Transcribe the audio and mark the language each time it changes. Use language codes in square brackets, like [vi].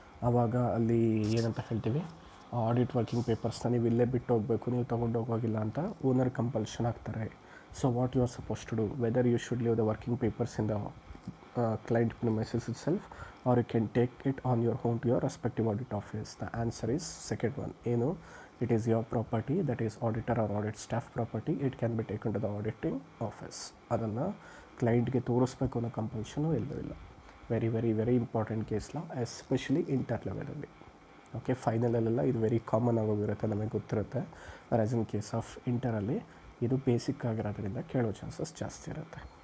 [kn] ಆವಾಗ ಅಲ್ಲಿ ಏನಂತ ಹೇಳ್ತೀವಿ, ಆಡಿಟ್ ವರ್ಕಿಂಗ್ ಪೇಪರ್ಸ್ನ ನೀವು ಇಲ್ಲೇ ಬಿಟ್ಟು ಹೋಗಬೇಕು, ನೀವು ತೊಗೊಂಡು ಹೋಗೋಗಿಲ್ಲ ಅಂತ ಓನರ್ ಕಂಪಲ್ಷನ್ ಆಗ್ತಾರೆ. [en] So what you are supposed to do, whether you should leave the working papers in the client premises itself or you can take it on your home to your respective audit office. The answer is second one. It is your property, that is auditor or audit staff property. It can be taken to the auditing office. [kn] ಅದನ್ನು ಕ್ಲೈಂಟ್ಗೆ ತೋರಿಸ್ಬೇಕು ಅನ್ನೋ ಕಂಪಲ್ಷನು ಎಲ್ಲೂ ಇಲ್ಲ. [en] very very very important case law, [kn] especially inter ಲೆವೆಲಲ್ಲಿ. Okay, ಫೈನಲಲ್ಲೆಲ್ಲ ಇದು very common ಆಗೋಗಿರುತ್ತೆ, ನಮಗೆ ಗೊತ್ತಿರುತ್ತೆ. ಆಸ್ ಇನ್ ಕೇಸ್ ಆಫ್ ಇಂಟರಲ್ಲಿ ಇದು ಬೇಸಿಕ್ ಆಗಿರೋದ್ರಿಂದ ಕೇಳೋ ಚಾನ್ಸಸ್ ಜಾಸ್ತಿ ಇರುತ್ತೆ.